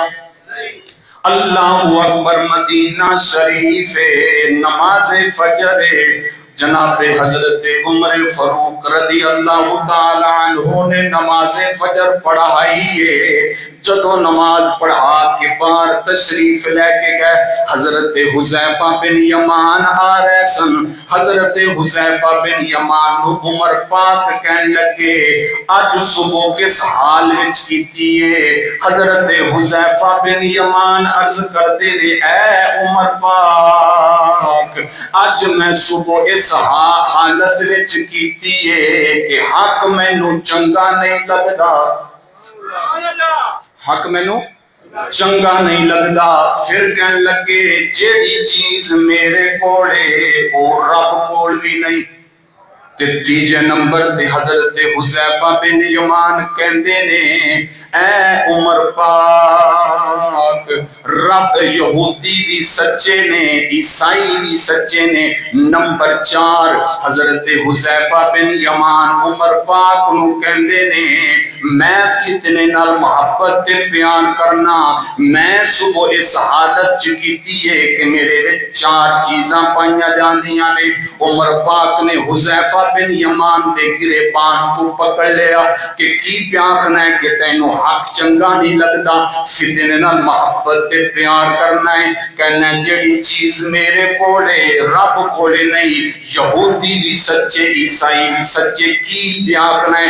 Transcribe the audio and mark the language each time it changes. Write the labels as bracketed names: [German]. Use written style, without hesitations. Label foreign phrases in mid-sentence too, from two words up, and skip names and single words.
[Arabic] اللہ اکبر، [Urdu] مدینہ شریف نماز فجر جناب حضرت عمر فاروق [Arabic] رضی اللہ تعالیٰ عنہ [Urdu] نے نماز فجر پڑھائی ہے۔ [Punjabi] جدو نماز پڑھا کے بعد تشریف لے کے گئے، حضرت حذیفہ بن یمان آ رہے سن۔ حضرت حذیفہ بن یمان نو عمر پاک کہنے لگے آج صبح کس حال وچ کیتی ہے؟ حضرت حذیفہ بن یمان عرض کرتے نے اے عمر پاک، آج میں صبح اس حالت وچ کیتی ہے کہ حق مینوں چنگا نہیں لگدا، حق مینوں چنگا نہیں لگدا۔ پھر کہنے لگے جیڑی چیز میرے کولے او رب کول بھی نہیں۔ تیجے نمبر تے حضرت حذیفہ بن یمان کہندے نے اے عمر پاک، رب یہودی بھی سچے نے، عیسائی بھی سچے نے۔ نمبر 4 حضرت حذیفہ بن یمان عمر پاک نو کہندے نے میں فتنے نال محبت تے بیان کرنا، میں صبح اس حالت چ کیتی ہے کہ میرے وچ 4 چیزاں پائیاں جاندیاں نے۔ عمر پاک نے حذیفہ بن یمان دے گریبان تو پکڑ لیا کہ کی بیان ہے کہ تینوں حق چنگا نہیں لگدا، فتنے نال محبت تے پیار کرنا ہے، کہنا ہے جڑی چیز میرے کولے رب کولے نہیں، یہودی بھی سچے عیسائی بھی سچے، کی بیان ہے؟